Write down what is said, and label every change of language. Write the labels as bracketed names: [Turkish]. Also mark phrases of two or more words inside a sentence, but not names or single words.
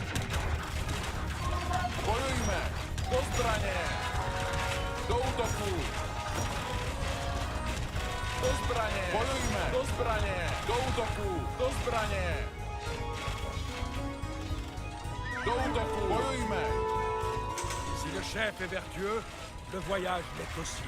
[Czech] Bojujme. Do zbraně. Do útoku. Do zbraně! Bojujme! Do zbraně! Do útoku! Do zbraně! Do útoku! Bojujme! [French] Si le chef est vertueux, le voyage l'est aussi.